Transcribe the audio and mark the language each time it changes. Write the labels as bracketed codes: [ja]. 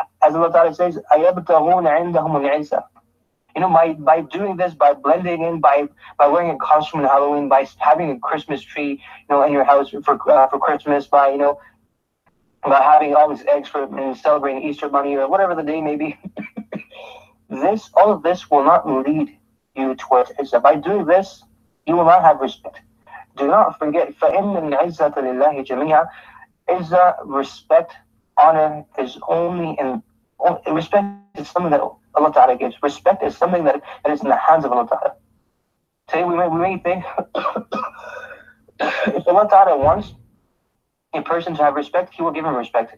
[en] As Allah Ta'ala says, [ar] أَيَبْتَغُونَ عِنْدَهُمُ الْعِزَّةِ. [en] By doing this, by blending in, by wearing a costume on Halloween, by having a Christmas tree, in your house for Christmas, by having all these eggs and celebrating Easter Bunny or whatever the day may be. All of this will not lead you towards Izzah. By doing this, you will not have respect. Do not forget, [ar] فَإِنَّ الْعِزَّةَ لِلَّهِ جَمِيعًا. [en] Izzah, respect, honor is only respect is something that Allah Ta'ala gives. Respect is something that is in the hands of Allah Ta'ala. Today we may think if Allah Ta'ala wants a person to have respect, He will give him respect.